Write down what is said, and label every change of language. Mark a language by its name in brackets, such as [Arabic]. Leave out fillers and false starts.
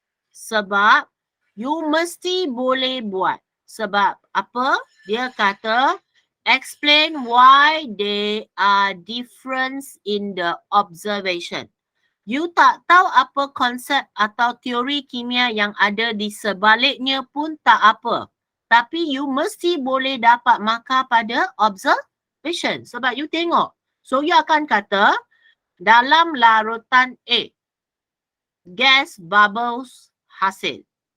[Malay] Sebab, you mesti boleh buat. Sebab apa? Dia kata, [English] explain why there are difference in the observation. [Malay] You tak tahu apa konsep atau teori kimia yang ada di sebaliknya pun tak apa. Tapi you mesti boleh dapat markah pada observation. Sebab you tengok. So you akan kata, dalam larutan A, gas bubbles hasil.